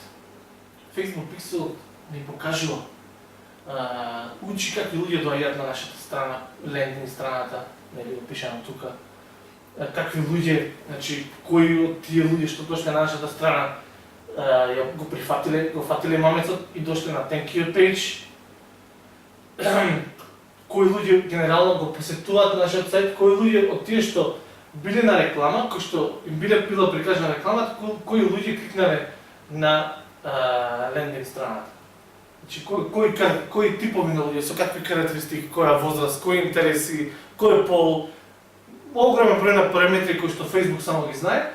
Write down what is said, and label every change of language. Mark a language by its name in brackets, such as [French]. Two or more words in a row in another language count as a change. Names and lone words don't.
[Macedonian] Facebook Pixel ни покажува, учи какви луѓе доаѓаат на нашата страна, лендинг страната, нели го пишано тука. Какви луѓе, значи кои од тие луѓе што дошле на нашата страна го фатиле мамецот и дошле на [English] thank you page. [Macedonian] Кои луѓе генерално го посетуваат на нашиот сајт, кои луѓе од тие што биле на реклама, кои што им била прикажана рекламата, кои луѓе кликнале на лендинг страната. Значи кои типови на луѓе, со какви карактеристики, која возраст, кои интереси, кој пол, огромен број на параметри кои што Facebook само ги знае.